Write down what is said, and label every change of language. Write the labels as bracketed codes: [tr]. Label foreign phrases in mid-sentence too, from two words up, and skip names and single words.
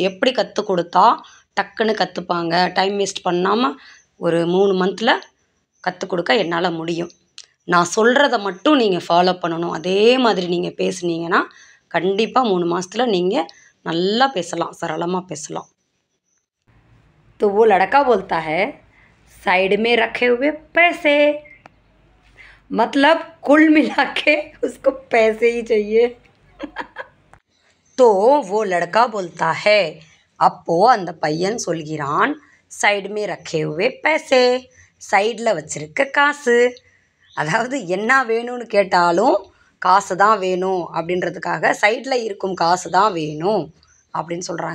[ta] எப்படி கற்றுக் கொடுத்தா டக்குன்னு கற்றுப்பாங்க, [en] time waste [ta] பண்ணாமல் ஒரு 3 மந்தில் கற்றுக் கொடுக்க என்னால் முடியும். நான் சொல்கிறத மட்டும் நீங்கள் ஃபாலோ பண்ணணும். அதே மாதிரி நீங்கள் பேசுனீங்கன்னா கண்டிப்பாக 3 மாதத்தில் நீங்கள் நல்லா பேசலாம், சரளமாக பேசலாம். [hi] तो वो लड़का बोलता है साइड में रखे हुए पैसे, मतलब कुल मिला के उसको पैसे ही चाहिए. तो वो लड़का बोलता है, [ta] அப்போ அந்த பையன் சொல்கிறான், [hi] साइड में रखे हुए पैसे, [ta] சைடில் வச்சிருக்க காசு. அதாவது என்ன வேணும்னு கேட்டாலும் காசு தான் வேணும் அப்படின்றதுக்காக சைடில் இருக்கும் காசு தான் வேணும் அப்படின்னு சொல்கிறாங்க.